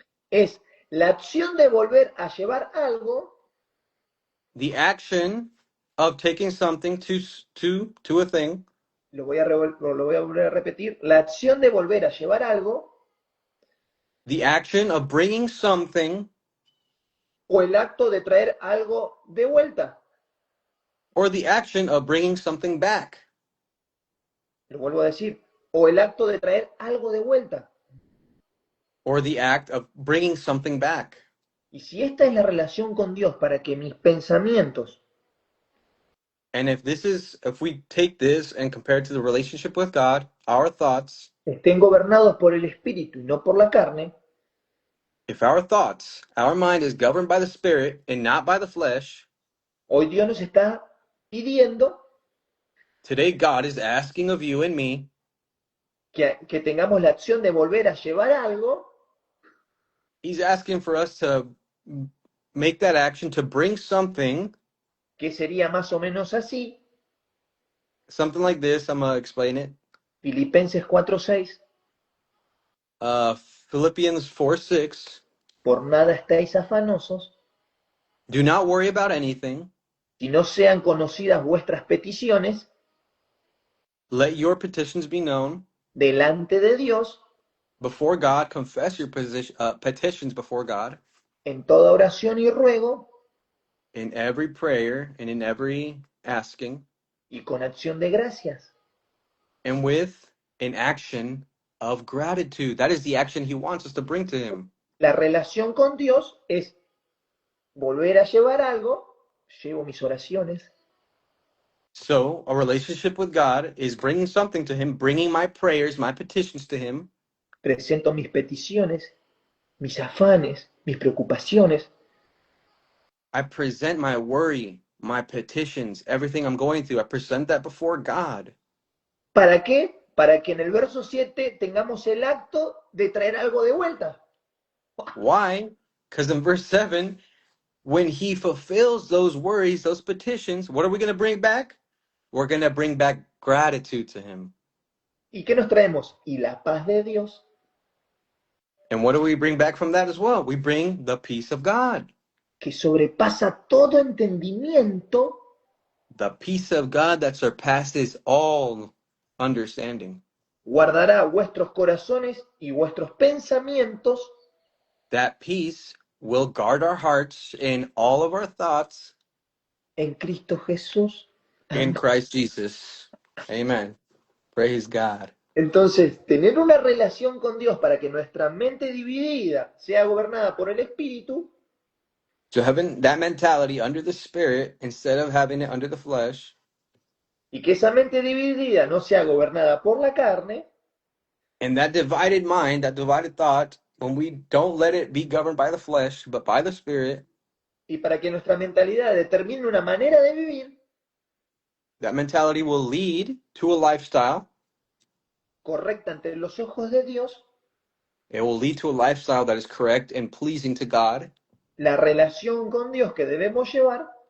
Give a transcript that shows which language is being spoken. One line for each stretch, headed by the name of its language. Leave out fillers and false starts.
Spanish: es la acción de volver a llevar algo
English: the action of taking something to a thing,
Spanish: lo voy a volver a repetir, la acción de volver a llevar algo
English: the action of bringing something,
Spanish: o el acto de traer algo de vuelta.
English: or the action of bringing something back,
Spanish: Lo vuelvo a decir, o el acto de traer algo de vuelta.
English: or the act of bringing something back.
Spanish: Y si esta es la relación con Dios para que mis pensamientos
English: And if we take this and compare it to the relationship with God, our thoughts,
Spanish: estén gobernados por el Espíritu y no por la carne,
English: If our thoughts, our mind is governed by the Spirit and not by the flesh,
Spanish: Hoy Dios nos está pidiendo
English: today God is asking of you and me
Spanish: que tengamos la acción de volver a llevar algo
English: He's asking for us to make that action to bring something
Spanish: que sería más o menos así.
English: like this. I'm going to explain it.
Spanish: Filipenses 4:6.
English: Philippians 4:6.
Spanish: Por nada estáis afanosos,
English: Do not worry about anything.
Spanish: si no sean conocidas vuestras peticiones
English: Let your petitions be known
Spanish: delante de Dios
English: before God. Confess your petitions before God
Spanish: en toda oración y ruego
English: in every prayer and in every asking,
Spanish: y con acción de gracias.
English: and with an action of gratitude. That is the action He wants us to bring to Him.
Spanish: La relación con Dios es volver a llevar algo, llevo mis oraciones,
English: So, a relationship with God is bringing something to Him, bringing my prayers, my petitions to Him.
Spanish: presento mis peticiones, mis afanes, mis preocupaciones,
English: I present my worry, my petitions, everything I'm going through. I present that before God.
Spanish: ¿para qué? Para que en el verso 7 tengamos el acto de traer algo de vuelta.
English: Why? Because in verse 7, when He fulfills those worries, those petitions, what are we going to bring back? We're going to bring back gratitude to Him.
Spanish: ¿Y qué nos traemos? Y la paz de Dios,
English: And what do we bring back from that as well? We bring the peace of God.
Spanish: que sobrepasa todo entendimiento,
English: The peace of God that surpasses all understanding.
Spanish: guardará vuestros corazones y vuestros pensamientos
English: That peace will guard our hearts and all of our thoughts
Spanish: en Cristo Jesús.
English: in Christ Jesus. Amen. Praise God.
Spanish: Entonces, tener una relación con Dios para que nuestra mente dividida sea gobernada por el Espíritu,
English: So having that mentality under the Spirit instead of having it under the flesh,
Spanish: y que esa mente dividida no sea gobernada por la carne,
English: and that divided mind, that divided thought, when we don't let it be governed by the flesh, but by the Spirit,
Spanish: y para que nuestra mentalidad determine una manera de vivir
English: that mentality will lead to a lifestyle.
Spanish: correcta ante los ojos de Dios,
English: It will lead to a lifestyle that is correct and pleasing to God.
Spanish: la relación con Dios que debemos llevar,